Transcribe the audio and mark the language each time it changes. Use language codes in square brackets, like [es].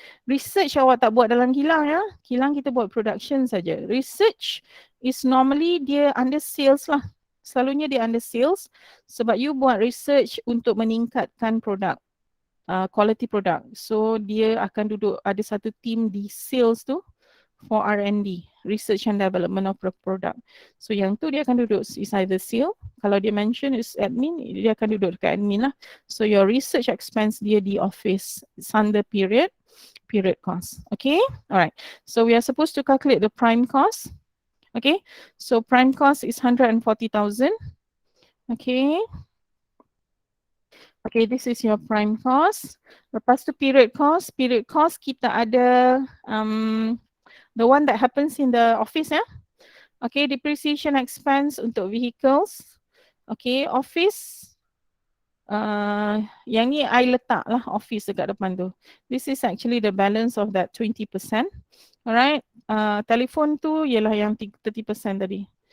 [ms] Research awak tak buat dalam kilang Kilang kita buat production saja. [en] Research is normally dia under sales lah. [ms] Selalunya dia under sales sebab you buat research untuk meningkatkan produk. [en] Quality product. So [ms] dia akan duduk ada satu team di sales tu [en] for R&D, research and development of the product. [ms] So yang tu dia akan duduk is either sale. Kalau dia mention is admin, dia akan duduk dekat admin lah. So your research expense dia di office. [en] It's under period cost. Okay, alright. So we are supposed to calculate the prime cost. Okay, so prime cost is 140,000. Okay. Okay, this is your prime cost. [ms] Lepas tu [en] period cost kita ada the one that happens in the office Okay, depreciation expense untuk vehicles. Okay, office [ms] Yang ni I letak lah office dekat depan tu. [en] This is actually the balance of that 20%. Alright. [ms] Telefon tu ialah yang 30% tadi.